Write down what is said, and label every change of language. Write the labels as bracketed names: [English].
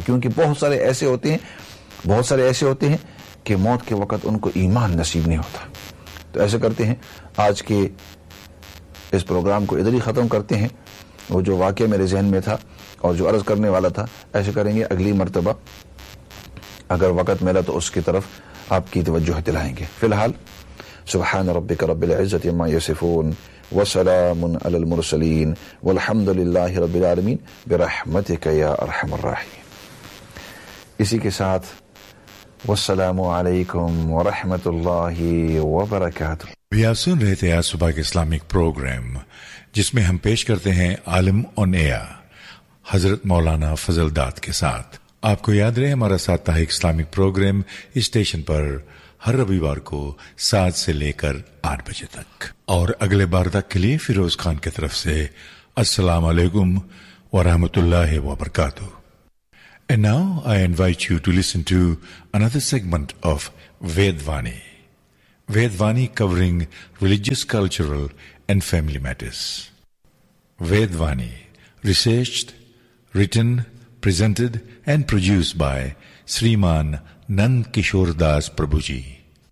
[Urdu] کیونکہ بہت سارے ایسے ہوتے ہیں، بہت سارے ایسے ہوتے ہیں کہ موت کے وقت ان کو ایمان نصیب نہیں ہوتا. تو ایسے کرتے ہیں، آج کے اس پروگرام کو ادھر ہی ختم کرتے ہیں. وہ جو واقعہ میرے ذہن میں تھا اور جو عرض کرنے والا تھا، ایسے کریں گے اگلی مرتبہ اگر وقت ملا تو اس کی طرف آپ کی توجہ دلائیں گے. فی الحال [Arabic] سبحان ربك رب العزة عما يصفون وسلام على المرسلين والحمد لله رب العالمين برحمتك يا ارحم الراحمين. [Urdu] اسی کے ساتھ والسلام عليكم ورحمة الله وبركاته. بھی آپ سن رہے تھے آج صبح کے اسلامک پروگرام جس میں ہم پیش کرتے ہیں عالم آن ایئر حضرت مولانا فضل داد کے ساتھ. آپ کو یاد رہے ہمارا ساتھ اسلامک پروگرام اسٹیشن پر ہر رویوار کو 7 سے لے کر 8 بجے تک. اور اگلے بار تک کے لیے فیروز خان کی طرف سے السلام علیکم ورحمۃ اللہ وبرکاتہ. [English] And now I invite you to listen to another segment of Vedvani. Vedvani covering religious, cultural and family matters. Vedvani, researched, written, presented and produced by Sriman Nand Kishore Das Prabhuji.